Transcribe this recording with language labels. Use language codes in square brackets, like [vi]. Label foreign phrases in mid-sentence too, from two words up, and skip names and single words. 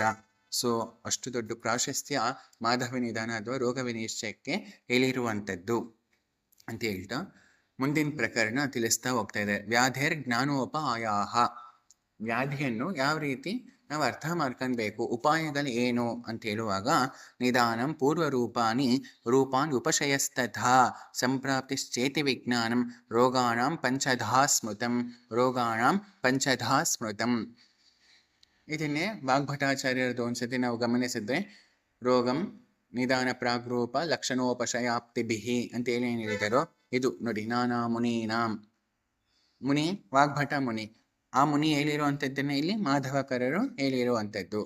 [kn] ಸೊ ಅಷ್ಟು ದೊಡ್ಡ ಪ್ರಾಶಸ್ತ್ಯ ಮಾಧವ ನಿಧಾನ ಅಥವಾ ರೋಗ ವಿನಿಶ್ಚಯಕ್ಕೆ ಹೇಳಿರುವಂಥದ್ದು ಅಂತ ಹೇಳ್ತಾ ಮುಂದಿನ ಪ್ರಕರಣ ತಿಳಿಸ್ತಾ ಹೋಗ್ತಾ ಇದೆ. [sa] ವ್ಯಾಧಿರ್ ಜ್ಞಾನೋಪಾಯಾಹ, [kn] ವ್ಯಾಧಿಯನ್ನು ಯಾವ ರೀತಿ ನಾವು ಅರ್ಥ ಮಾಡ್ಕೊಳ್ಬೇಕು, ಉಪಾಯಗಳು ಏನು ಅಂತ ಹೇಳುವಾಗ, [sa] ನಿಧಾನಂ ಪೂರ್ವರೂಪಾನಿ ರೂಪಾನ್ ಉಪಶಯಸ್ತಥಾ ಸಂಪ್ರಾಪ್ತಿಶ್ಚೇತಿ ವಿಜ್ಞಾನಂ ರೋಗಾಣಾಂ ಪಂಚಧಾ ಸ್ಮೃತಂ, ರೋಗಾಣಾಂ ಪಂಚಧಾ ಸ್ಮೃತಂ. [kn] ಇದನ್ನೇ ವಾಗ್ಭಟಾಚಾರ್ಯರದು ಒಂದ್ಸತಿ ನಾವು ಗಮನಿಸಿದ್ರೆ, [sa] ರೋಗಂ ನಿಧಾನ ಪ್ರಾಗ್ರೂಪ ಲಕ್ಷಣೋಪಶಯಾಪ್ತಿಭಿಹಿ [kn] ಅಂತ ಏನೇನು ಹೇಳಿದಾರೋ ಇದು ನೋಡಿ. [sa] ನಾನಾ ಮುನೀನಾಂ, [kn] ಮುನಿ ವಾಗ್ಭಟ ಮುನಿ, ಆ ಮುನಿ ಹೇಳಿರುವಂಥದ್ದನ್ನು ಇಲ್ಲಿ ಮಾಧವಕರರು ಹೇಳಿರುವಂಥದ್ದು.